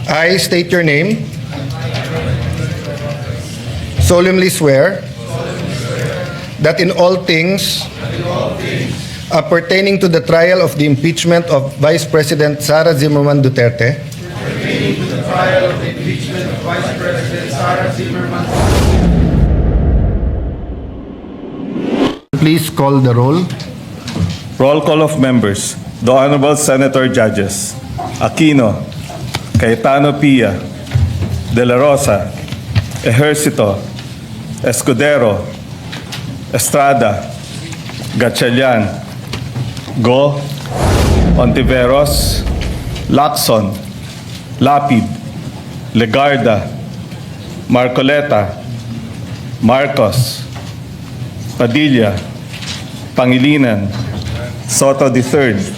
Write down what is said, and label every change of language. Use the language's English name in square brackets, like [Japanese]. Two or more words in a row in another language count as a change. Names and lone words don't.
[English] I state your name. Solemnly swear that in all things pertaining to the trial of the impeachment of Vice President Sara Zimmerman Duterte, please call the roll. Roll call of members. The Honorable Senator Judges: Aquino, Cayetano Pia, De La Rosa, Ejercito, Escudero, Estrada, Gatchalian, Go, Ontiveros, Lacson, Lapid, Legarda, Marcoleta, Marcos, Padilla, Pangilinan, Soto III,